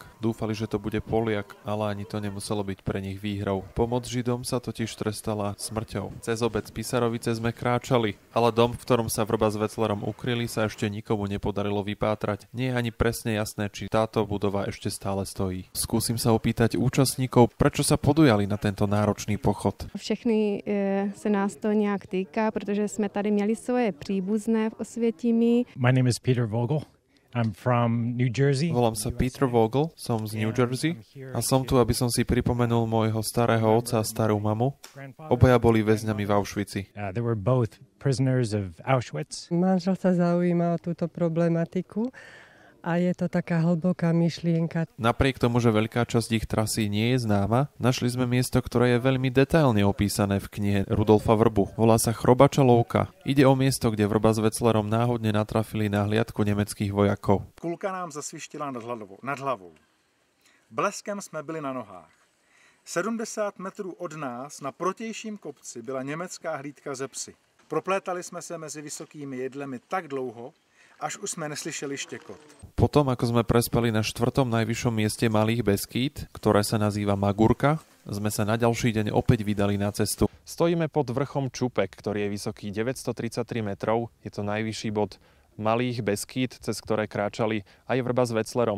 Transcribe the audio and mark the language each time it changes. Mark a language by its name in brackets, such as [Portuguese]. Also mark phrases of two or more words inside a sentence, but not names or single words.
[Slovak] Dúfali, že to bude Poliak, ale ani to nemuselo byť pre nich výhrou. Pomoc Židom sa totiž trestala smrťou. Cez obec Písarovice sme kráčali, ale dom, v ktorom sa Vrba s Wetzlerom ukryli, sa ešte nikomu nepodarilo vypátrať. Nie je ani presne jasné, či táto budova ešte stále stojí. Skúsim sa opýtať účastníkov, prečo sa podujali na tento náročný pochod. [Czech] Všechny se nás to nějak týká, protože jsme tady měli svoje příbuzné v Osvětimi. [English] My name is Peter Vogel. I'm from New Jersey. [Slovak] Volám sa Peter Vogel, som z New Jersey a som tu, aby som si pripomenul môjho starého otca a starú mamu. Obaja boli väzňami v Auschwitzi. [English] They were both prisoners of Auschwitz. [Slovak] Manžel sa zaujíma o túto problematiku a je to taká hlboká myšlienka. Napriek tomu, že veľká časť ich trasy nie je známa, našli sme miesto, ktoré je veľmi detailne opísané v knihe Rudolfa Vrbu. Volá sa Chrobača Louka. Ide o miesto, kde Vrba s Wetzlerom náhodne natrafili na hliadku nemeckých vojakov. [Czech] Kulka nám zasvištila nad hlavou. Bleskem jsme byli na nohách. 70 metrů od nás na protějším kopci byla německá hlídka ze psy. Proplétali jsme se mezi vysokými jedlemi tak dlouho, až už sme neslyšeli štekot. [Slovak] Potom, ako sme prespali na 4. najvyššom mieste Malých Beskýd, ktoré sa nazýva Magurka, sme sa na ďalší deň opäť vydali na cestu. Stojíme pod vrchom Čupek, ktorý je vysoký 933 metrov. Je to najvyšší bod Malých Beskýd, cez ktoré kráčali aj Vrba s Wetzlerom.